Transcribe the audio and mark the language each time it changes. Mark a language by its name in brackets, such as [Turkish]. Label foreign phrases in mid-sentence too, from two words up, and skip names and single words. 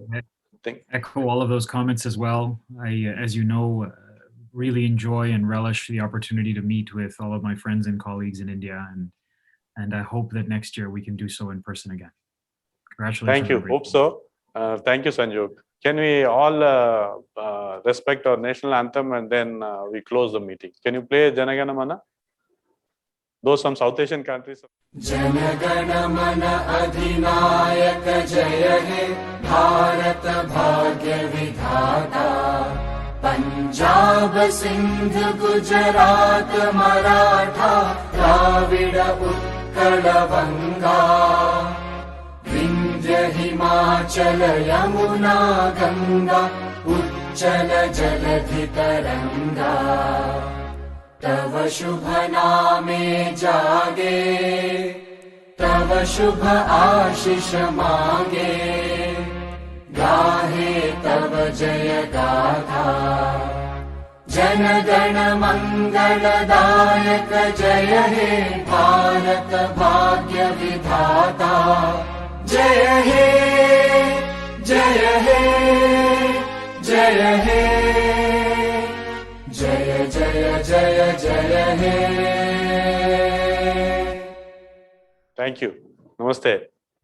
[English] Echo all of those comments as well. I, as you know, really enjoy and relish the opportunity to meet with all of my friends and colleagues in India, and I hope that next year we can do so in person again. Congratulations. Thank you. Hope so. Thank you, Sanjog. Can we all respect our national anthem, and then we close the meeting? Can you play Janagana Mana? Those from South Asian countries. [Bangla] জনগণ মন অধিনায়ক জয় হে ভারত ভাগ্য বিধাতা পঞ্জাব সিন্ধু গুজরাট মরাঠা দ্রাবিড় উৎকল বঙ্গ বিন্ধ্য হিমাচল যমুনা গঙ্গা উচ্ছল জলধি Taranga তব শুভ নামে জাগে তব শুভ আশিস মাগে গাহে তব জয় গাথা জন গণ মঙ্গলদায়ক জয় হে ভারত ভাগ্য বিধাতা জয় হে জয় হে জয় হে জয় জয় জয় জয় হে. [English] Thank you. Namaste.